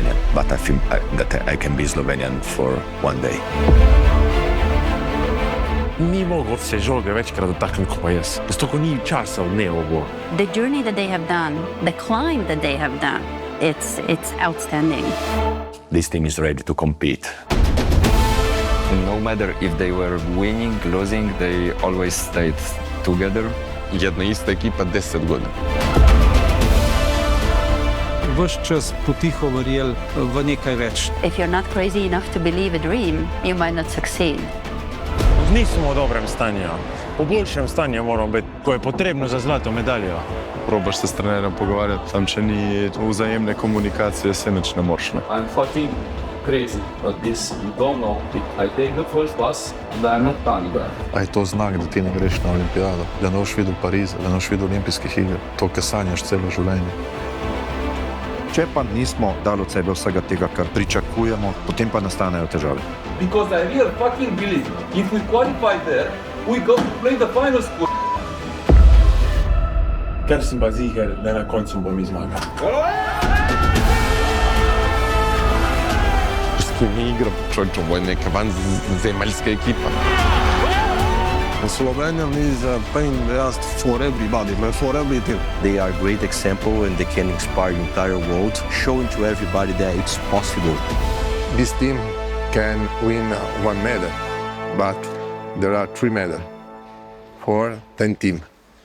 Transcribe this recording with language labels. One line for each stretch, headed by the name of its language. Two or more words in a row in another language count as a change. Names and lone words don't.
English: but I think that I can be Slovenian for one day.
Slovenian: Ni mogel se žoge večkrat dotakniti kot pa jaz. Zato, ko ni časa v dnevu.
English: The journey that they have done, the climb that they have done, it's outstanding. This team is ready to compete. No matter if they were winning, losing, they always stayed together.
Croatian: Jedna ista ekipa 10 godina.
Slovenian: Ves čas potiho verjel v nekaj več.
English: If you're not crazy enough to believe a dream, you might not succeed.
Slovenian: Nismo v dobrem stanju. V boljšem stanju moramo biti, ko je potrebno za zlato medaljo. Probaš se s trenerjem pogovarjati, tam če ni vzajemne komunikacije, se nič ne moreš.
English: I'm fucking crazy, but this you don't know. I take the first bus and I'm not coming back.
Slovenian: A je to znak, da ti ne greš na olimpijado, da ne boš videl Pariza, da ne boš videl olimpijskih iger, to, kar sanjaš celo življenje. Če pa nismo dali od sebe vsega tega, kar pričakujemo, potem pa nastanejo težave.
English: Because I really fucking believe if we qualify there, we go to play the finals.
Slovenian: Ker sem pa ziher, da na koncu bom izmagal.
Croatian: S kim mi igram, človek, ovo je neka vanzemeljska ekipa.
English: Slovenian is playing just for everybody, for everything. They are a great example and they can inspire the entire world, showing to everybody that it's possible. This team can win one medal, but there are 3 medals for 10 teams.